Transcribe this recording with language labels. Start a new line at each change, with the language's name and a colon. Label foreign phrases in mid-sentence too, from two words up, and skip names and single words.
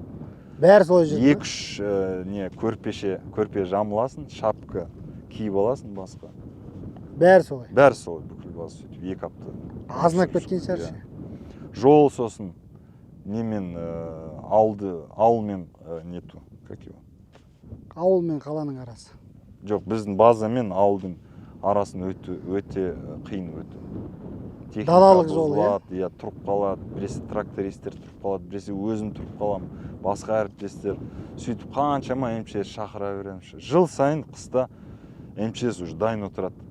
Kazakh: бәрі солай жүрді. 2-3 көрпе жамыласын, шапка киіп аласын басқа. Бәрі солай. Бәрі солай, бүкіл база сөйтіп 2 апта. Азынап кеткен шығар. Жол сосын немен ауылмен
Russian: нету, как его?
Kazakh: Ауыл мен қаланың арасы. Жоқ, біздің база мен ауылдың арасын өте қиын өту. Далалық жол, иә, тұрып қалады, біресе трактористер тұрып қалады, біресе өзім тұрып қалам, басқа әріптестер. Сөйтіп қаншама МЧС шақыра беремін. Жыл сайын қыста МЧС уже дайын отырады.